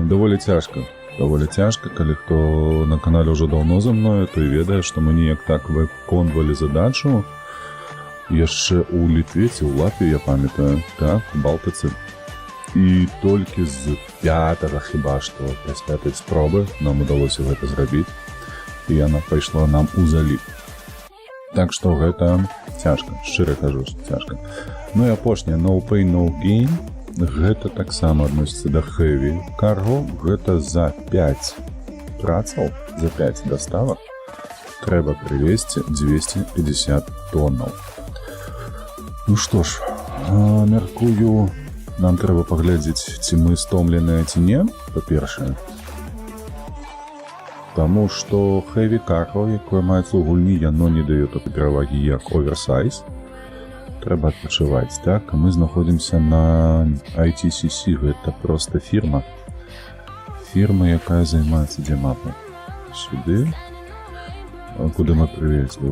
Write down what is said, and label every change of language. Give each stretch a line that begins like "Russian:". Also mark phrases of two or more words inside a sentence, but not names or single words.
Belarusian: Даволі цяжка, калі хто на канале ўжо даўно за мною, то і ведае, што мы неяк так выконвалі задачу яшчэ ў Літве ці ў Латвіі, я памятаю, так, у Балтыцы. І толькі з 5-го хіба што, з 5-й спробы нам удалося гэта зрабіць, і яна пайшла нам у залік. Так што гэта цяжка, шчыра кажу, што цяжка. Ну і апошняе,
English: no pain, no gain.
Belarusian: Гэта таксама адносіцца да
English: heavy cargo.
Belarusian: Гэта за 5 працаў, за 5 даставак трэба прывезці 250 тоннаў. Ну што ж, мяркую, нам трэба паглядзець, ці мы стомленыя, ці не, па-першае. Таму што
English: heavy cargo,
Belarusian: якое маецца ў гульні, яно не дае такой перавагі, як oversize. Трэба адпачываць, так? Мы знаходзімся на ITCC, гэта проста фірма. Фірма, якая займаецца дзе мапа. Сюды, куды мы прывезлі.